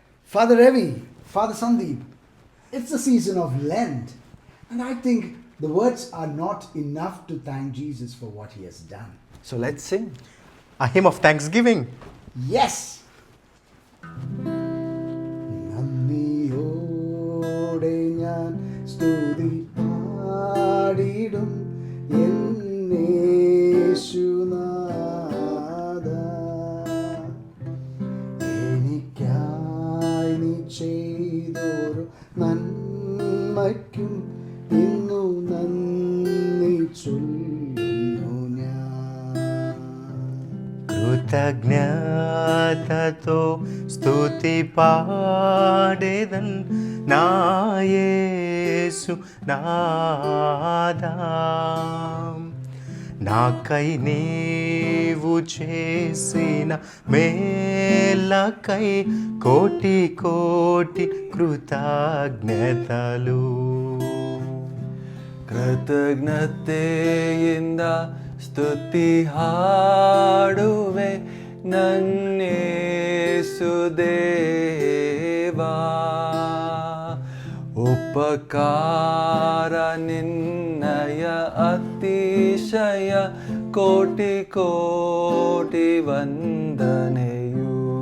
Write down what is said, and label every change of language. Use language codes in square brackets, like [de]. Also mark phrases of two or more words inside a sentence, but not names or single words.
[en] Father Ravi, Father Sandeep, it's the season of Lent. And I think the words are not enough to thank Jesus for what he has done. So let's sing a hymn of thanksgiving. Yes! [ml] നന്ദിയോടെ ഞാൻ സ്തുതി പാടിടും എന്നേശുനാഥ. എനിക്കായി നീ ചെയ്തൊരു നന്മയ്ക്കും ഇന്നു നന്ദി ചൊല്ലുന്നു ഞാൻ. [te] కృతజ్ఞతతో స్తుతి పాడేదన్ నా యేసు నాదా. నాకై నీవు చేసిన మేలకై కోటి కోటి ಕೃತಜ್ಞತಲು. [kn] ಕೃತಜ್ಞತೆಯಿಂದ ಸ್ತುತಿ ಹಾಡುವೆ ನನ್ನೇಸುದೇವಾ. ಉಪಕಾರ ನಿನ್ನಯ ಅತಿಶಯ ಕೋಟಿ ಕೋಟಿ ವಂದನೆಯು.